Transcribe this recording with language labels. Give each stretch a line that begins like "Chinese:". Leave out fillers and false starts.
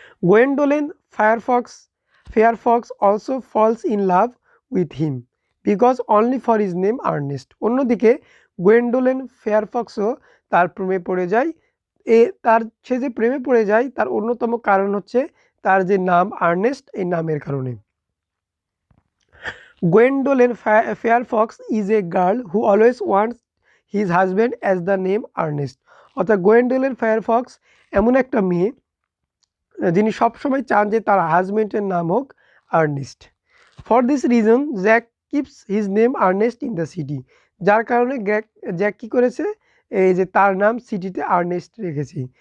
English: Gwendolen Fairfax also falls in love with him because only for his name Earnest.
Bangla: অন্যদিকে গোয়েন্ডোলেন ফায়ারফক্সও তার প্রেমে পড়ে যায়। সে যে প্রেমে পড়ে যায় তার অন্যতম কারণ হচ্ছে তার যে নাম আর্নেস্ট, এই নামের কারণে।
English: Gwendolyn Fairfax is a girl who always wants his husband as the name Earnest.
Bangla: অর্থাৎ গোয়েন্ডোলিন ফায়ারফক্স এমন একটা মেয়ে যিনি সবসময় চান যে তার হাজবেন্ডের নাম হোক Ernst.
English: For this reason Jack keeps his name Earnest in the city.
Bangla: যার কারণে জ্যাক কী করেছে, এই যে তার নাম সিটিতে আর্নেস্ট রেখেছি।